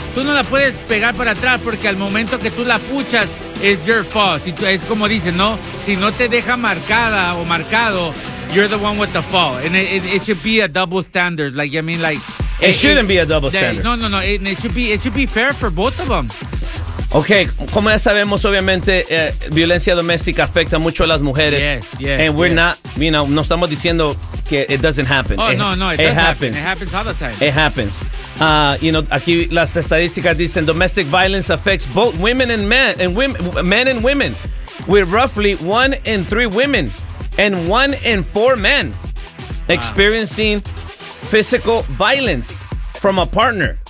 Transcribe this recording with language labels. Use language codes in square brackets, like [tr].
[es] Tú no la puedes pegar para atrás, porque al momento que tú la puchas, [en] it's your fault. [es] Si tú, es como dicen, ¿no? Si no te deja marcada o marcado, [en] you're the one with the fault. And it should be a double standard, like, I mean, like... It shouldn't be a double standard. No, it should be fair for both of them. [es] Ok, como ya sabemos, obviamente, violencia doméstica afecta mucho a las mujeres. [en] Yes, and we're not, you know, [es] no estamos diciendo que [en] it doesn't happen. It happens. It happens all the time. It happens. You know, [es] aquí las estadísticas dicen [en] domestic violence affects both women and men, and women, with roughly 1 in 3 women and 1 in 4 men experiencing physical violence from a partner.